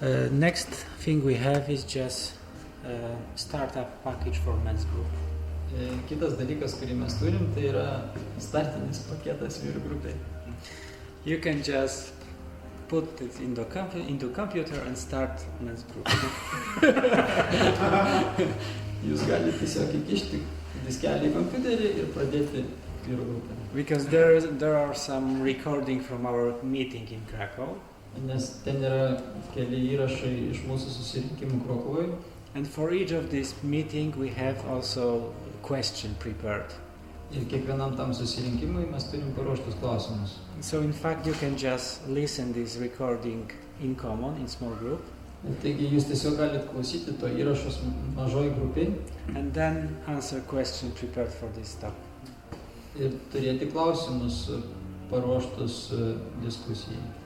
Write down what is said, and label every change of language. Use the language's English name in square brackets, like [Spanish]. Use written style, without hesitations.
[English] Next thing we have is just startup package for men's group. [Lithuanian] Kitas dalykas, kurį mes turim, tai yra startinis paketas vyrų grupiai. [English] You can just put it into computer and start men's group. [Lithuanian] Jūs galite tiesiog įkišti diskelį į kompiuterį ir pradėti vyrų grupę. [English] Because there are some recording from our meeting in Krakow. [Lithuanian] Nes ten yra keli įrašai iš mūsų susirinkimų Krokuvoje. [English] And for each of this meeting we have also question prepared. [Lithuanian] Ir kiekvienam tam susirinkimui mes turim paruoštus klausimus. [English] So in fact you can just listen this recording in common, in small group. [Lithuanian] Taigi jūs tiesiog galite klausyti to įrašus mažoj grupiai. [English] And then answer question prepared for this topic. [Lithuanian] Ir turėti klausimus paruoštus diskusijai.